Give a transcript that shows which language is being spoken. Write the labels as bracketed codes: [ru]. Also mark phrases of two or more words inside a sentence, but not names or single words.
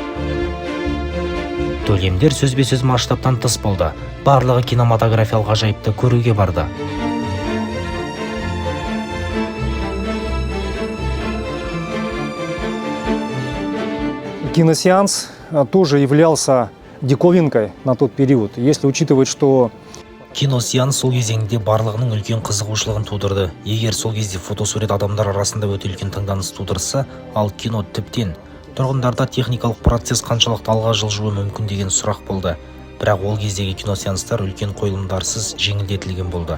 [kk] Төлемдер сөзбе-сөз масштабтан тыс болды. Барлығы кинематографиялық ғажайыпты көруге барды. [ru] Киносеанс тоже являлся диковинкой на тот период, если учитывать, что [kk] Киносеанс сол кезеңде барлығының үлкен қызығушылығын тудырды. Егер сол кезде фотосурет адамдар арасында өте үлкен таңданыс тудырса, ал кино тіптен тұрғындарда техникалық процесс қаншалықты алға жылжуы мүмкін деген сұрақ болды. Бірақ ол кездегі киносеанстар үлкен қойылымдарсыз жеңілдетілген болды.